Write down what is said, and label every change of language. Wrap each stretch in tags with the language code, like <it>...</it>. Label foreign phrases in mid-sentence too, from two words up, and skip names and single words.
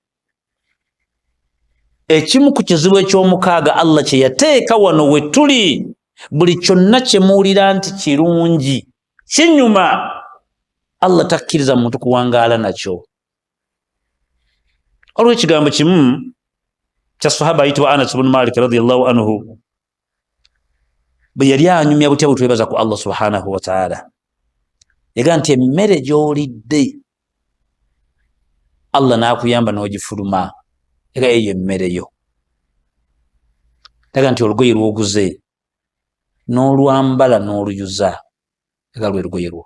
<lg>Ekimu ku kizibu eky'omukaaga Allah kye yateeka wano we tuli, buli kyonna kye muwulira nti kirungi kinyuma, Allah takkiriza muntu kuwangaala nakyo. Olwo ekigambo kimu kya sahaba ayitibwa Anas ibn Malik</lg> <ar>رضي الله عنه</ar> <lg>bwe yali anyumya butya butwebaza ku Allah</lg> <ar>سبحانه وتعالى,</ar> <lg>yaga nti emmere gy'olidde Allah n'akuyamba n'ogifuluma, yaga eyo emmere yo. Yaga nti olugoye lw'oguze n'olwambala n'oluyuza, yaga lwe lugoye lwo.</lg>